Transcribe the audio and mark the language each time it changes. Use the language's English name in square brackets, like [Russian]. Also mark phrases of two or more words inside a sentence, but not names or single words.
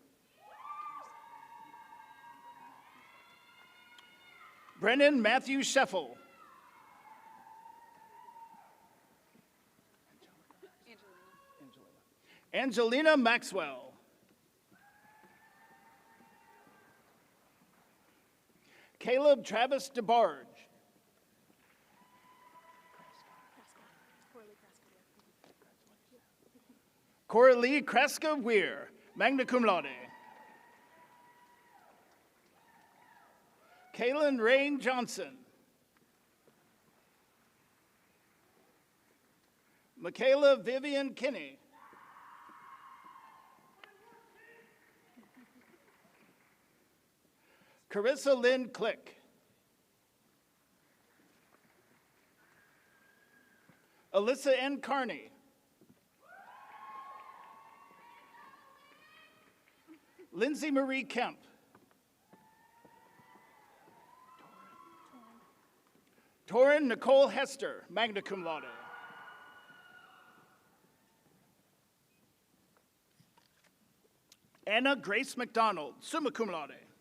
[English] Brennan Matthew Sheffel. Angelina Maxwell. Caleb Travis DeBarge. Coralie Kreska Weir, [Latin] magna cum laude. [English] Kaylin Rain Johnson. Michaela Vivian Kinney. Carissa Lynn Click. Alyssa N. Carney. Lindsay Marie Kemp. Torin Nicole Hester, [Latin] magna cum laude. [English] Anna Grace McDonald, [Latin] summa cum laude.